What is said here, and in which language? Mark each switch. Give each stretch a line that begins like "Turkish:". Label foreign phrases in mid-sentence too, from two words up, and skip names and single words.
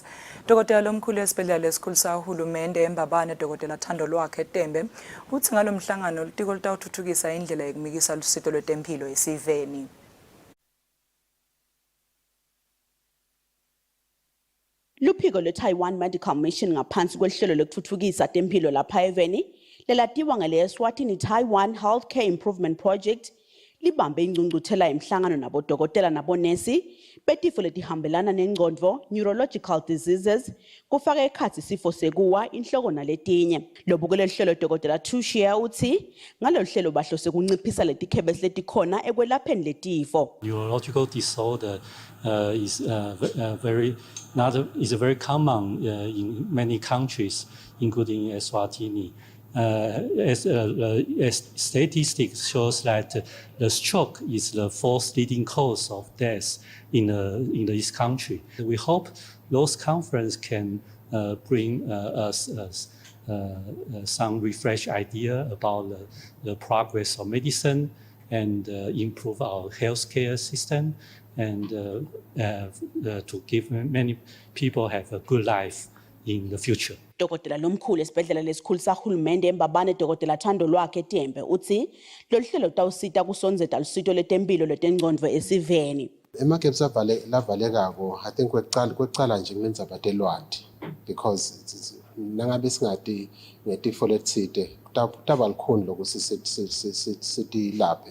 Swati: Dokotela lomkhulu esibhedlela lesikhulu sahulumende eMbabane Dokotela Thandolwakhe Tembe uthi ngalomhlangano litiko litawuthuthukisa indlela yokumikisa lusito lwetempilo esiveni. Luphiko lwe-Taiwan Medical Mission ngaphansi kwehlelo lokuthuthukisa tempilo lapha eveni lelatiwa ngele-Eswatini Taiwan Healthcare Improvement Project libambe ingcungcuthela emhlangano nabodokotela nabonesi betifo letihambelana nengqondo
English: neurological diseases
Swati: kufaka ekhathi isifo sekuwa inhloko naletinye. Lobukele hlelo Dokotela Tushia uthi ngalolu hlelo bahlose kunciphisa letikhebesi letikhona ekwelapheni letifo.
English: Neurological disorder is very common in many countries, including Eswatini. As statistics shows that the stroke is the fourth leading cause of death in this country. We hope those conference can bring us some refresh idea about the progress of medicine and improve our healthcare system and to give many people have a good life in the future.
Swati: Dokotela lomkhulu esibhedlela lesikhulu sahulumende eMbabane Dokotela Thandolwakhe Tembe uthi lolu hlelo lutawusita kusonzeta lusito lwetempilo lwetengqondo esiveni. Ema-gaps lavalekako
English: I think
Swati: kwecala nje ngendzaba telwati because nangabe singati ngetifo letsite kutaba likhulu lokuthi sitilaphe.